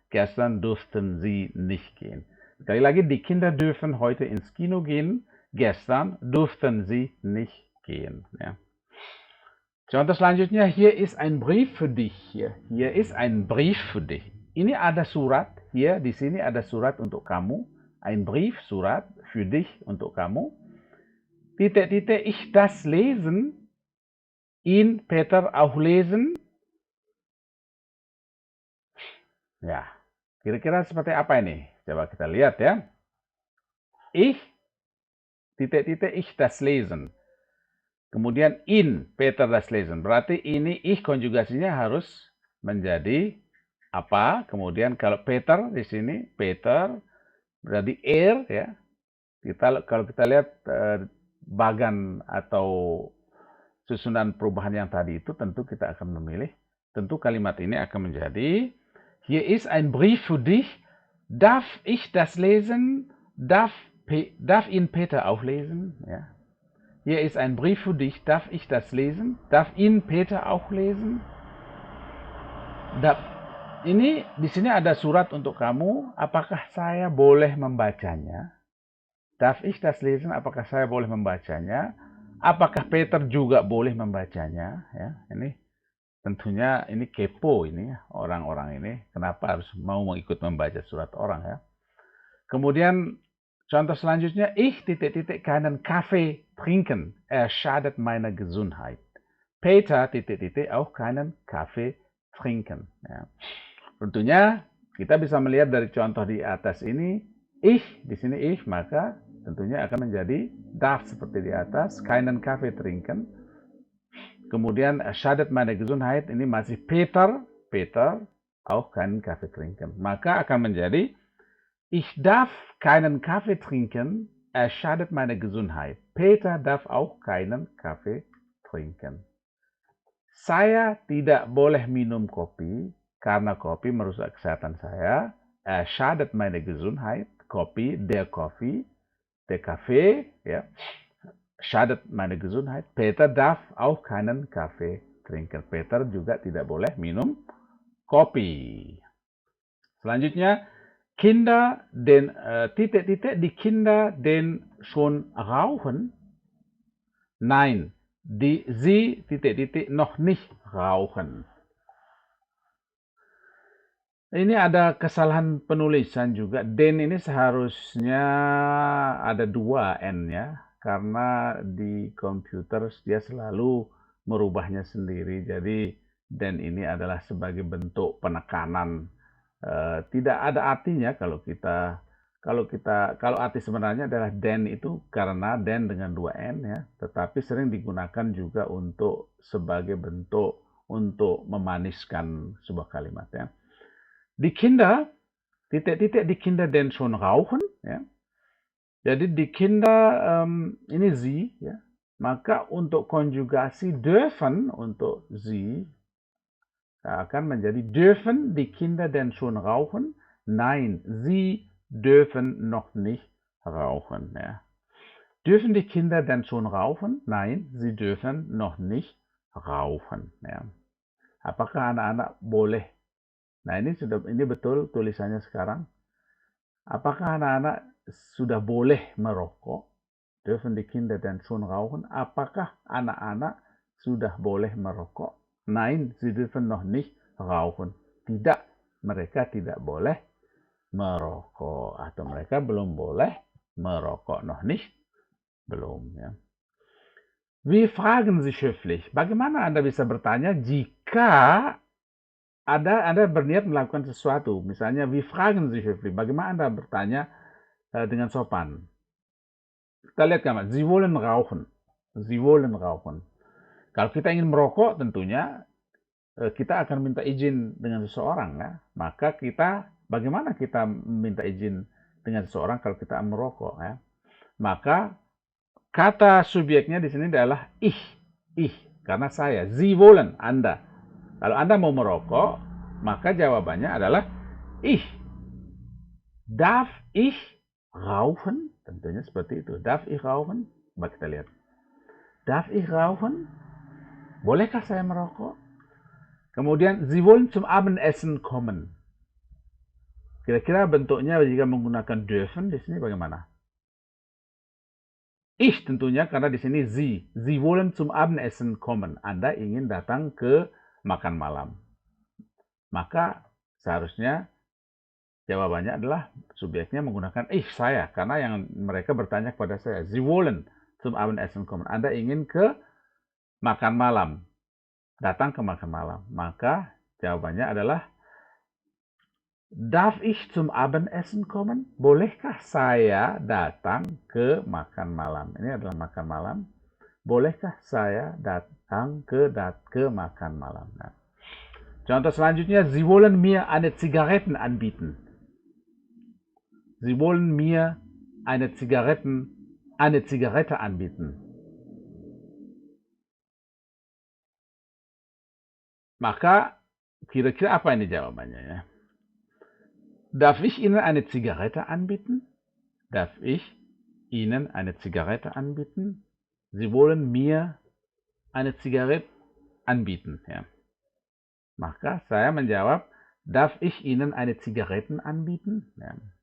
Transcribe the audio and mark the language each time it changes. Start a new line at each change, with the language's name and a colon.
German: Gestern durften sie nicht gehen.
Indonesian: Sekali lagi,
German: die Kinder dürfen heute ins Kino gehen. Gestern durften sie nicht gehen. Ya. Contoh selanjutnya, hier ist ein Brief für dich. Hier ist ein Brief für dich.
Indonesian: Ini ada surat. Hier di sini ada surat untuk kamu.
German: Ein Brief, surat, für dich,
Indonesian: untuk kamu. Titik-titik,
German: ich das lesen. Ihn Peter auch lesen?
Indonesian: Ya, kira-kira seperti apa ini? Coba kita lihat ya.
German: Ich, titik-titik, ich das lesen. Kemudian in Peter das lesen.
Indonesian: Berarti ini ich konjugasinya harus menjadi apa? Kemudian kalau Peter di sini, Peter berarti ya. Kalau kita lihat bagan atau susunan perubahan yang tadi itu, tentu kita akan memilih. Tentu kalimat ini akan menjadi,
German: hier ist ein Brief für dich. Darf ich das lesen? Darf ihn Peter auch lesen? Ja. Hier ist ein Brief für dich. Darf ich das lesen? Darf ihn Peter auch lesen?
Indonesian: Ini di sini ada surat untuk kamu. Apakah saya boleh membacanya?
German: Darf ich das lesen?
Indonesian: Apakah saya boleh membacanya? Apakah Peter juga boleh membacanya? Ya, ini tentunya ini kepo ini ya, orang-orang ini. Kenapa harus mau ikut membaca surat orang ya? Kemudian contoh selanjutnya,
German: ich titik-titik keinen Kaffee trinken. Schadet meiner Gesundheit. Peter titik-titik auch keinen Kaffee trinken. Ya. Tentunya kita bisa melihat dari contoh di atas ini, ich, di sini ich, maka tentunya akan menjadi darf seperti di atas, keinen Kaffee trinken. Kemudian schadet meine Gesundheit,
Indonesian: ini masih
German: Peter, auch keinen Kaffee trinken.
Indonesian: Maka akan menjadi,
German: ich darf keinen Kaffee trinken, schadet meine Gesundheit. Peter darf auch keinen Kaffee trinken.
Indonesian: Saya tidak boleh minum kopi, karena kopi merusak kesehatan saya.
German: Schadet meine Gesundheit. Kopi, der Kaffee, ya. Schadet meine Gesundheit. Peter darf auch keinen Kaffee trinken.
Indonesian: Peter juga tidak boleh minum kopi.
German: Selanjutnya, Kinder den die Kinder den schon rauchen. Nein, sie noch nicht rauchen.
Indonesian: Ini ada kesalahan penulisan juga. Den ini seharusnya ada 2 N ya. Karena di komputer dia selalu merubahnya sendiri. Jadi den ini adalah sebagai bentuk penekanan. Tidak ada artinya kalau arti sebenarnya adalah den itu karena den dengan 2 N ya. Tetapi sering digunakan juga untuk sebagai bentuk untuk memaniskan sebuah kalimat ya.
German: Die Kinder, die Kinder denn schon rauchen, ya.
Indonesian: Jadi die Kinder ini sie, ya. Maka untuk konjugasi dürfen untuk sie akan menjadi
German: dürfen die Kinder denn schon rauchen? Nein, sie dürfen noch nicht rauchen, ya. Dürfen die Kinder denn schon rauchen? Nein, sie dürfen noch nicht rauchen, ya.
Indonesian: Apakah anak-anak boleh? Nah, ini betul tulisannya sekarang. Apakah anak-anak sudah boleh merokok?
German: Dürfen die Kinder denn schon rauchen?
Indonesian: Apakah anak-anak sudah boleh merokok?
German: Nein, sie dürfen noch nicht rauchen.
Indonesian: Tidak, mereka tidak boleh merokok. Atau mereka belum boleh merokok.
German: Noch nicht,
Indonesian: belum.
German: Ya. Wie fragen Sie höflich?
Indonesian: Bagaimana Anda bisa bertanya jika Anda berniat melakukan sesuatu, misalnya,
German: wie fragen Sie höflich?
Indonesian: Bagaimana Anda bertanya dengan sopan? Kita lihat kan,
German: Sie wollen rauchen. Sie wollen rauchen.
Indonesian: Kalau kita ingin merokok, tentunya kita akan minta izin dengan seseorang, ya. Maka bagaimana kita minta izin dengan seseorang kalau kita merokok, ya? Maka kata subjeknya di sini adalah ich, karena saya. Sie wollen, Anda. Kalau Anda mau merokok, maka jawabannya adalah ich.
German: Darf ich rauchen?
Indonesian: Tentunya seperti itu.
German: Darf ich rauchen?
Indonesian: Coba kita lihat.
German: Darf ich rauchen?
Indonesian: Bolehkah saya merokok? Kemudian,
German: Sie wollen zum Abendessen kommen.
Indonesian: Kira-kira bentuknya jika menggunakan dürfen di sini bagaimana?
German: Ich
Indonesian: tentunya karena di sini
German: Sie. Sie wollen zum Abendessen kommen.
Indonesian: Anda ingin datang ke makan malam. Maka seharusnya jawabannya adalah subjeknya menggunakan ich, saya. Karena yang mereka bertanya kepada saya.
German: Sie wollen zum Abendessen kommen.
Indonesian: Anda ingin ke makan malam. Datang ke makan malam. Maka jawabannya adalah
German: darf ich zum Abendessen kommen?
Indonesian: Bolehkah saya datang ke makan malam? Ini adalah makan malam. Bolehkah saya datang ke makan malam? Nah. Contoh selanjutnya,
German: Sie wollen mir eine Zigaretten anbieten. Sie wollen mir eine Zigarette anbieten.
Indonesian: Maka kira-kira apa ini jawabannya ya?
German: Darf ich Ihnen eine Zigarette anbieten? Darf ich Ihnen eine Zigarette anbieten? Sie wollen mir eine Zigarette anbieten, ya.
Indonesian: Maka saya menjawab,
German: darf ich Ihnen eine Zigaretten anbieten? Ja.